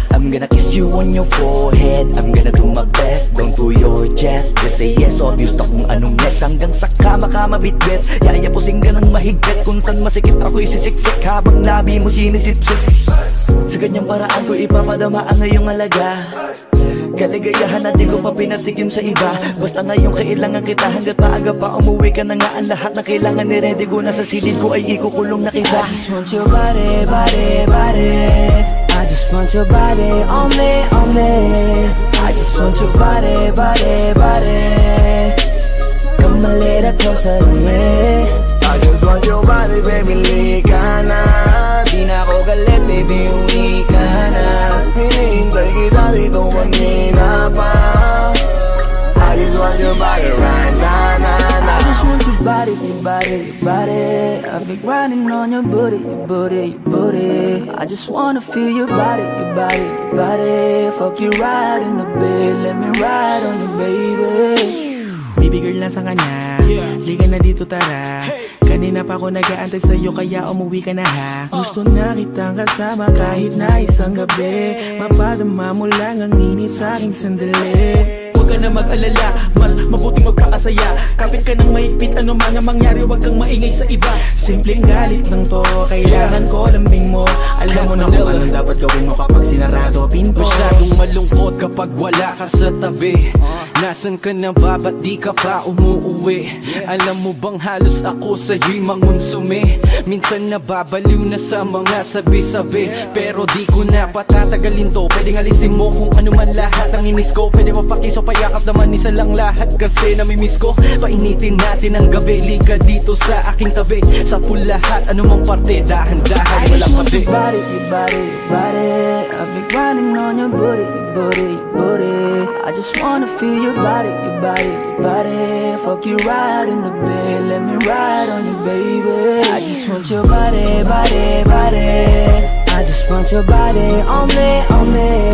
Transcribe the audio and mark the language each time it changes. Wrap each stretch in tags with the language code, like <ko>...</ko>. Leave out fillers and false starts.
<en>I'm gonna kiss you on your forehead. I'm gonna do my best, don't do your chest. Just say yes, obvious</en> <tl>na kung anong</tl> <en>next.</en> <tl>Hanggang sa kama ka mabitbit. Yayapusing ka ng mahigpit. Kung saan masikip ako'y sisiksik. Habang labi mo sinisipsip. Sa ganyang paraan ko ipapadama ang ngayong alaga. Kaligayahan na di ko pa pinatikim sa iba. Basta ngayon kailangan kita. Hanggat maaga pa umuwi ka na nga. Ang lahat na kailangan ni-ready ko. Nasa silid ko ay ikukulong na kita.</tl> <en>I just want your body, body, body. I just want your body on me, on me. I just want your body, body, body. Come a little closer to me. I just want your body, baby,</en> <tl>lika na. Di na ako galit, baby, uwi ka na. Hinihintay kita dito kanina pa.</tl> <en>I just want your body right now, nah, nah. I just want your body, your body, your body. I've been grinding on your booty, your booty, your booty. I just wanna feel your body, your body, your body. Fuck you right in the bed, let me ride on you, baby.</en> <tl>Baby girl, nasa kanya? Liga na dito, tara. Kanina pa ako nag-aantay sa'yo, kaya umuwi ka na ha. Gusto na kitang kasama kahit na isang gabi. Mapadama mo lang ang init sa'king sandali. Huwag ka na mag-alala, mas mabuting magpakasaya. Kapit ka ng mahigpit, ano man ang mangyari, huwag kang maingay sa iba. Simpleng galit lang to, kailangan ko lambing mo. Alam mo na kung anong dapat gawin mo kapag sinarado pinto. Masyadong malungkot kapag wala ka sa tabi. Nasaan ka na ba? Ba't di ka pa umuuwi? Alam mo bang halos ako sa'yo'y mangunsumi? Minsan nababaliw na sa mga sabi-sabi. Pero di ko na patatagalin to. Pwedeng alisin mo kung ano man lahat ang inis ko. Pwede mapakiso pa yakap naman isa lang lahat kasi namimiss ko. Painitin natin ang gabi, liga dito sa aking tabi. Sa pool lahat, anumang parte, dahan-dahan, walang pati.</tl> <en>Your body, your body, your body. I've been grinding on your booty, your booty, your booty. I just wanna feel your body, your body, your body. Fuck you right in the bed, let me ride on you, baby. I just want your body, body, body. I just want your body on me, on me.</en>